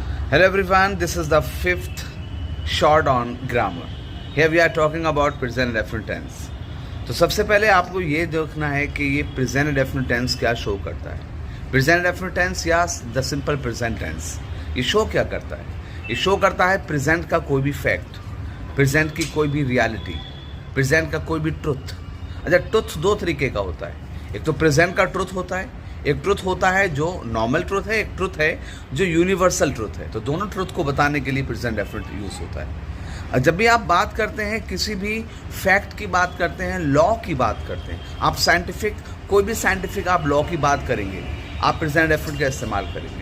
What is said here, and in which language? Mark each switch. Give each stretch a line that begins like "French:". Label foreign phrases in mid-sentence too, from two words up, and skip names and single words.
English: Hello everyone, this is the fifth short on grammar. Here we are talking about present indefinite tense.
Hindi: तो सबसे पहले आपको ये देखना है कि ये
English: present indefinite tense
Hindi: क्या शो करता है.
English: Present indefinite tense
Hindi: या
English: the simple present tense
Hindi: ये शो क्या करता है? ये शो करता है present का कोई भी fact, present की कोई भी reality, present का कोई भी truth. अच्छा, truth दो तरीके का होता है. एक तो present का truth होता है, एक ट्रुथ होता है जो
English: normal truth
Hindi: है, एक ट्रुथ है जो
English: universal truth
Hindi: है. तो दोनों ट्रुथ को बताने के लिए
English: present definite use
Hindi: होता है. जब भी आप बात करते हैं, किसी भी फैक्ट की बात करते हैं, लॉ की बात करते हैं, आप साइंटिफिक कोई भी साइंटिफिक आप लॉ की बात करेंगे, आप
English: present definite
Hindi: का इस्तेमाल करेंगे.